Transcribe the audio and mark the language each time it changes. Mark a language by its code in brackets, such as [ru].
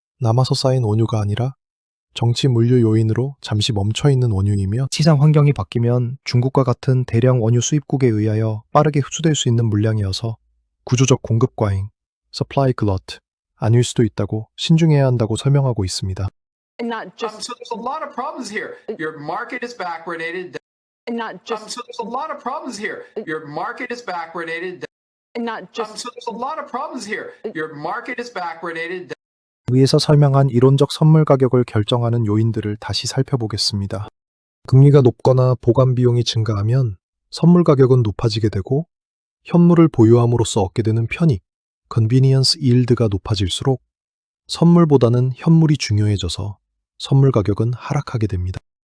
[ko] 남아서 쌓인 원유가 아니라 정치 물류 요인으로 잠시 멈춰 있는 원유이며 시장 환경이 바뀌면 중국과 같은 대량 원유 수입국에 의하여 빠르게 흡수될 수 있는 물량이어서 구조적 공급 과잉, supply glut, 아닐 수도 있다고 신중해야 한다고 설명하고 있습니다. [en] And not just So there's a lot of problems here. Your market is backwardated. and not just So there's a lot of problems here. Your market is backwardated. and not just So there's a lot of problems here. Your market is backwardated. [ko] 위에서 설명한 이론적 선물 가격을 결정하는 요인들을 다시 살펴보겠습니다. 금리가 높거나 보관 비용이 증가하면 선물 가격은 높아지게 되고 현물을 보유함으로써 얻게 되는 편익, convenience yield가 높아질수록 선물보다는 현물이 중요해져서 선물 가격은 하락하게 됩니다.